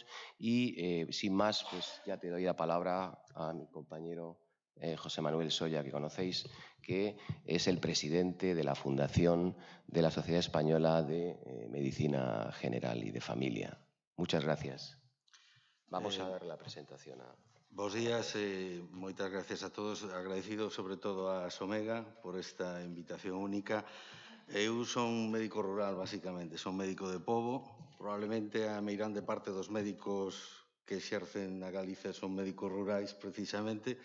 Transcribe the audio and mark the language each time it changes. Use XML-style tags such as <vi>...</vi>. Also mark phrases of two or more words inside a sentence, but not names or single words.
<es>Y sin más, pues ya te doy la palabra a mi compañero José Manuel Soya, que conocéis, que es el presidente de la Fundación de la Sociedad Española de Medicina General y de Familia. Muchas gracias. Vamos a dar la presentación a...</es> <gl>Bos días, moitas gracias a todos. Agradecido sobre todo a Somega por esta invitación única. Eu son médico rural, basicamente, son médico de pobo. Probablemente a meirande parte dos médicos que exercen na Galicia son médicos rurais, precisamente.</gl>